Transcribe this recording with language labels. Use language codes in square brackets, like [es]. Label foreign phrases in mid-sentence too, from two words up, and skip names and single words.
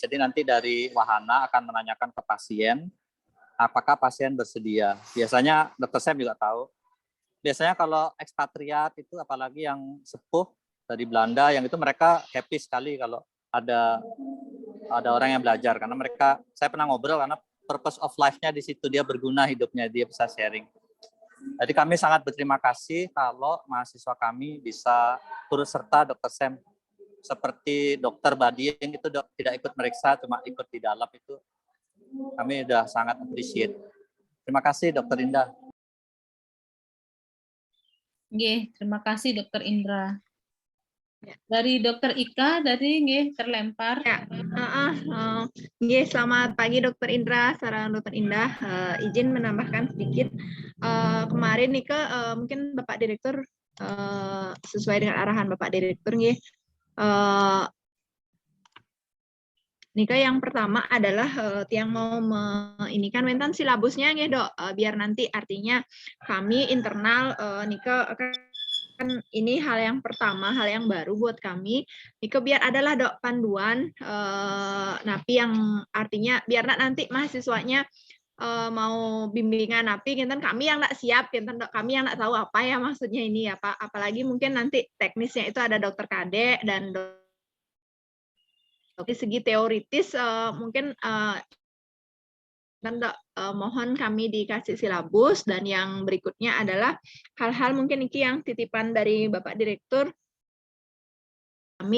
[id] Jadi nanti dari Wahana akan menanyakan ke pasien, apakah pasien bersedia. Biasanya Dokter Sam juga tahu. Biasanya kalau ekspatriat itu apalagi yang sepuh dari Belanda, yang itu mereka happy sekali kalau ada orang yang belajar, karena mereka, saya pernah ngobrol karena [en] purpose of life- [id] nya di situ, dia berguna hidupnya, dia bisa sharing. Jadi kami sangat berterima kasih kalau mahasiswa kami bisa turut serta Dokter Sam, seperti Dokter Bading itu tidak ikut meriksa, cuma ikut di dalam itu. Kami sudah sangat appreciate. Terima kasih Dokter Indah. Nggih, terima kasih Dokter Indra. Dari Dokter Ika, dari nggih terlempar. Ya, nggih, selamat pagi Dokter Indra, sareng Dokter Indah. Izin menambahkan sedikit. Kemarin Nika mungkin Bapak Direktur sesuai dengan arahan Bapak Direktur nggih. Nika yang pertama adalah yang mau ini kan mentan silabusnya nggih Dok, biar nanti artinya kami internal Nika kan ini hal yang pertama, hal yang baru buat kami. Nika biar adalah Dok panduan napi yang artinya biar nanti mahasiswanya mau bimbingan [ban] napi kinten [id] kami yang nggak siap, kinten Dok, kami yang nggak tahu apa ya maksudnya ini apa, apalagi mungkin nanti teknisnya itu ada Dokter Kade dan dari segi teoritis mungkin Dok, mohon kami dikasih silabus, dan yang berikutnya adalah hal-hal mungkin ini yang titipan dari Bapak Direktur kami.